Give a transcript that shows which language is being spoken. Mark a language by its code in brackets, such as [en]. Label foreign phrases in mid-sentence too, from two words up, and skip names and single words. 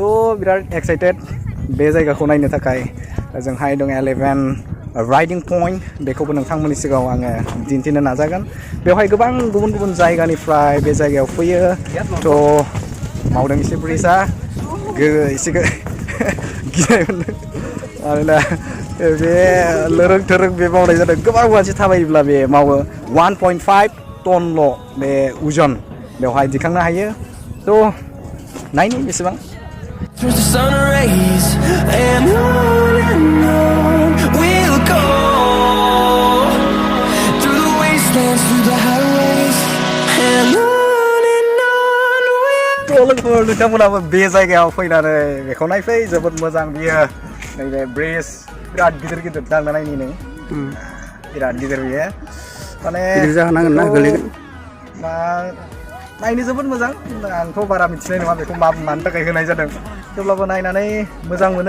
[brx] बिराद एक्साइटेड बे जायगाखौ नायनो थाखाय जोंहाय दङ [en] elephant riding point [brx] बेखौबो नोंथांमोननि सिगाङाव आङो दिन्थिनो नाजागोन बेवहाय गोबां गुबुन जायगानिफ्राय बे जायगायाव फैयो थ' मावदों एसे ब्रिजआ एसे गिनाय मोनदों आरोना बे लोरोग थोरोग बे मावनाय जादों गोबां मानसि थाबायोब्ला बे मावो 1.5 टनल' बे उजन बेवहाय दिखांनो हायो थ' नायनि बेसेबां [en] Turns to sun rays, and on we'll go through the wastelands, through the highways, and on we'll [brx] लोगोफोर नोंथांमोनाबो बे जायगायाव फैनानै बेखौ नायफै जोबोद मोजां बियो नैबे ब्रिज बिराद गिदिर दांना नायनि नों बिराद गिदिर बियो माने गिदिर जाहोनांगोन ना गोलैगोन मा नायनो जोबोद मोजां आंथ' बारा मिथिनाय नङा बेखौ मानि थाखाय होनाय जादों थेवब्लाबो नायनानै मोजां मोनो